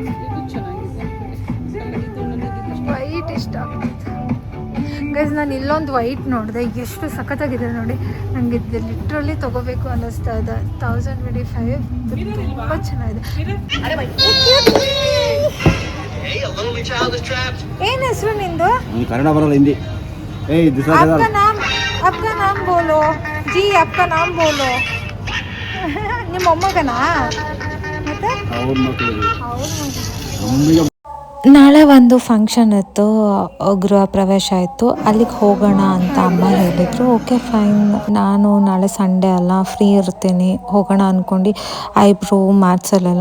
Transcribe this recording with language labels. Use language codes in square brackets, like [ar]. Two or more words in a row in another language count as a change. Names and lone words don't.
[kn] ವೈಟ್ ಇಷ್ಟ ಆಗ್ತದೆ ಗೈಸ್. ನಾನು ಇಲ್ಲೊಂದು ವೈಟ್ ನೋಡಿದೆ, ಎಷ್ಟು ಸಖತ್ತಾಗಿದೆ ನೋಡಿ. ನನಗೆ ಇದು ಲಿಟ್ರಲಿ ತೊಗೋಬೇಕು ಅನ್ನಿಸ್ತಾ ಇದೆ. 1025 ತುಂಬ ಚೆನ್ನಾಗಿದೆ. ಏನು ಹೆಸರು ನಿಂದು? ಕನ್ನಡ ಬರಲ್ಲ, ಹಿಂದಿ. [hi] आपका नाम बोलो जी, आपका नाम बोलो. [kn] ನಿಮ್ಮ ಮೊಮ್ಮಗನಾ? ಮತ್ತೆ ನಾಳೆ ಒಂದು ಫಂಕ್ಷನ್ ಇತ್ತು, ಗೃಹ ಪ್ರವೇಶ ಇತ್ತು, ಅಲ್ಲಿಗೆ ಹೋಗೋಣ ಅಂತ ಅಮ್ಮ ಹೇಳಿದರು. [en] okay fine, [kn] ನಾನು ನಾಳೆ ಸಂಡೇ ಅಲ್ಲ ಫ್ರೀ ಇರ್ತೀನಿ, ಹೋಗೋಣ ಅಂದ್ಕೊಂಡು ಐಬ್ರೋ ಮಾಡ್ಸಲ್ಲ.